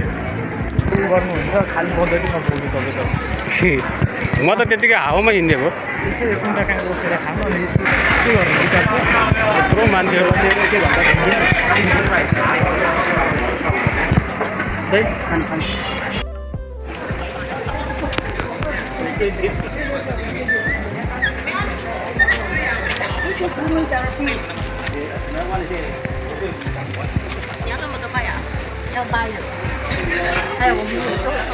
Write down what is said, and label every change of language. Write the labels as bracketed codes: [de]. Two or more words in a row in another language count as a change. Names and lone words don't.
[ne] गर्नुहुन्छ खालि बजेट नपुग्नु तपाईँ म त त्यतिकै हावामा हिँडेको यसो एकपल्ट कहाँ बसेर खानु अनि के गर्नु विचार छ यत्रो मान्छेहरू के भन्दा खानु खानु [zh] 你要这么多块呀？要8元。还有我们有这个。